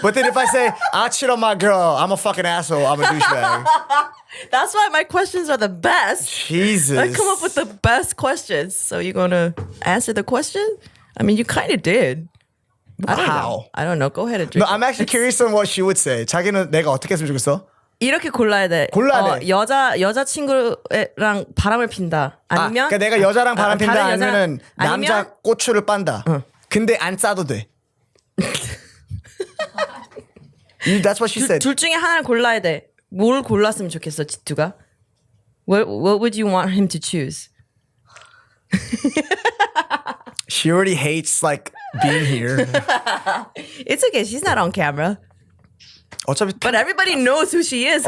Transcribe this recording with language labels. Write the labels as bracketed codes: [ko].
[en] But then if I say, I'll cheat on my girl, I'm a fucking asshole. I'm a douchebag. That's why my questions are the best. Jesus. I come up with the best questions. So you're going to answer the question? I mean, you kind of did. How? I don't know. Go ahead and drink. No, I'm actually curious on what she would say. [ko] 자기는 내가 어떻게 했으면 좋겠어? 이렇게 골라야 돼. 여자친구랑 바람을 핀다. 아니면 그러니까 내가 여자랑 바람 핀다 다른 여자- 아니면은 남자 아니면- 고추를 빤다. 근데 안 싸도 돼. [en] That's what she said. [ko] 둘 중에 하나를 골라야 돼. 뭘 골랐으면 좋겠어, 지투가? [en] What would you want him to choose? She already hates like being here. It's okay. She's not on camera. [ko] 어차피 [en] But everybody knows who she is.